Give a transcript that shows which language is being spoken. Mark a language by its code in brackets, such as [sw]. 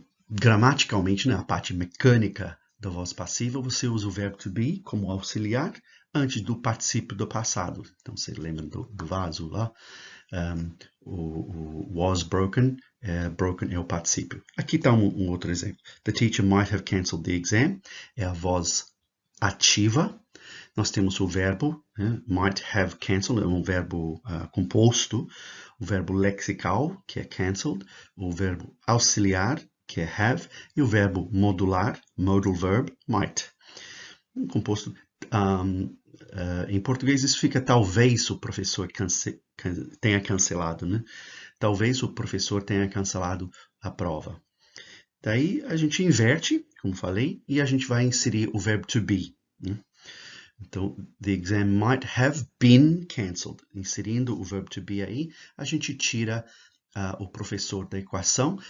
[pt] Gramaticalmente, na parte mecânica da voz passiva, você usa o verbo to be como auxiliar antes do particípio do passado. Então, você lembra do vaso lá? O [en] was broken, [pt] broken é o particípio. Aqui está um outro exemplo. [en] The teacher might have cancelled the exam. [pt] É a voz ativa. Nós temos o verbo, [en] might have cancelled, [pt] é um verbo composto, o verbo lexical, que é cancelled, o verbo auxiliar, que é have, e o verbo modular, [en] modal verb, [pt] might. Um composto, em português isso fica talvez o professor tenha cancelado, né? Talvez o professor tenha cancelado a prova. Daí a gente inverte, como falei, e a gente vai inserir o verbo to be, né? [en] Então, the exam might have been cancelled. [pt] Inserindo o verbo to be aí, a gente tira o professor da equação.